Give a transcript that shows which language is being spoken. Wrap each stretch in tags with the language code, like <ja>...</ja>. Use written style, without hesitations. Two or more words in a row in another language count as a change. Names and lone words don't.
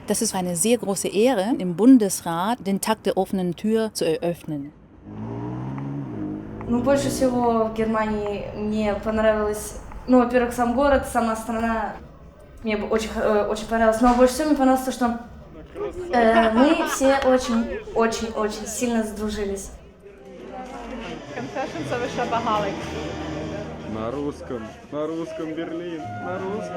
<de>Das ist eine sehr große Ehre, im Bundesrat den Tag der offenen Tür zu eröffnen.</de> <ru>Ну, больше всего в Германии мне понравилось, ну, во-первых, сам город, сама страна. Мне очень понравилось. Но больше всего мне понравилось то, что мы все очень сильно сдружились. Confessions of a Shopaholic. На русском Берлин, на русском.</ru>